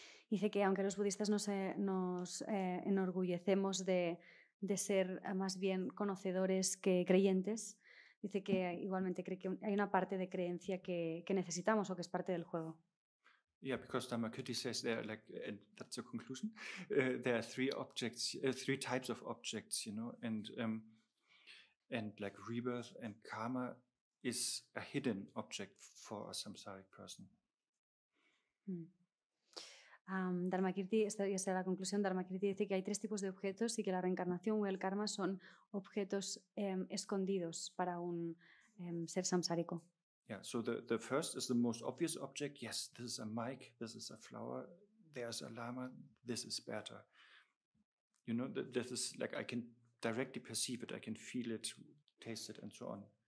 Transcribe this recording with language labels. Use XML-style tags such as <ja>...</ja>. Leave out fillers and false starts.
<es>Dice que aunque los budistas nos enorgullecemos de ser más bien conocedores que creyentes, dice que igualmente cree que hay una parte de creencia que necesitamos o que es parte del juego.</es> <en>Yeah, because Dharmakirti says there, like, and that's the conclusion. There are three types of objects, you know, and like rebirth and karma is a hidden object for a samsaric person.</en> <es>Dharmakirti, esta es la conclusión. Dharmakirti dice que hay tres tipos de objetos y que la reencarnación o el karma son objetos escondidos para un ser samsárico.</es> <en>Yeah, so the first is the most obvious object. Yes, this is a mic, this is a flower, there's a lama, this is better. You know, this is like I can directly perceive it, I can feel it, taste it, and so on.</en>